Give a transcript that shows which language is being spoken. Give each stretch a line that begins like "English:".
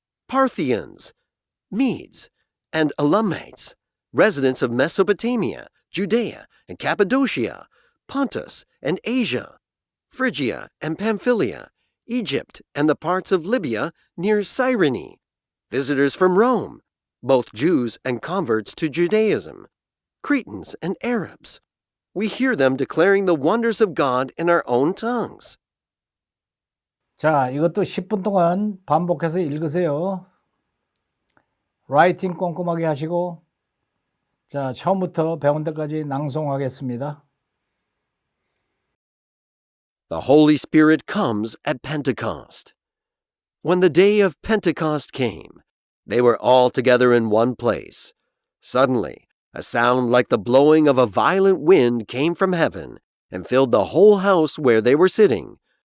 English: Parthians, Medes, and Elamites, residents of Mesopotamia, Judea and Cappadocia, Pontus and Asia, Phrygia and Pamphylia, Egypt, and the parts of Libya near Cyrene, visitors from Rome, both Jews and converts to Judaism, Cretans and Arabs. We hear them declaring the wonders of God in our own tongues.
Korean: 자, 이것도 10분 동안 반복해서 읽으세요. 라이팅 꼼꼼하게 하시고, 자, 처음부터 배운 데까지 낭송하겠습니다.
English: The Holy Spirit comes at Pentecost. When the day of Pentecost came, they were all together in one place. Suddenly, a sound like the blowing of a violent wind came from heaven and filled the whole house where they were sitting.